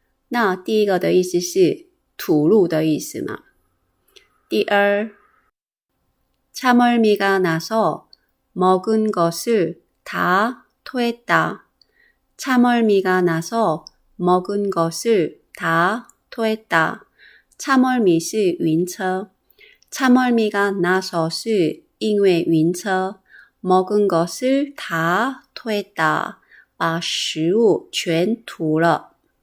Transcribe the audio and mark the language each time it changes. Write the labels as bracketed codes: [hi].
[zh] 那第一个的意思是吐露的意思嘛。 [ko] 第二，참을미가 나서 먹은 것을 다 토했다. 참을미가 나서 먹은 것을 다 토했다. [zh] 참을미是晕车， [ko] 참을미가 나서 [zh] 是因为晕车， [ko] 먹은 것을 다 토했다， [zh] 把食物全吐了。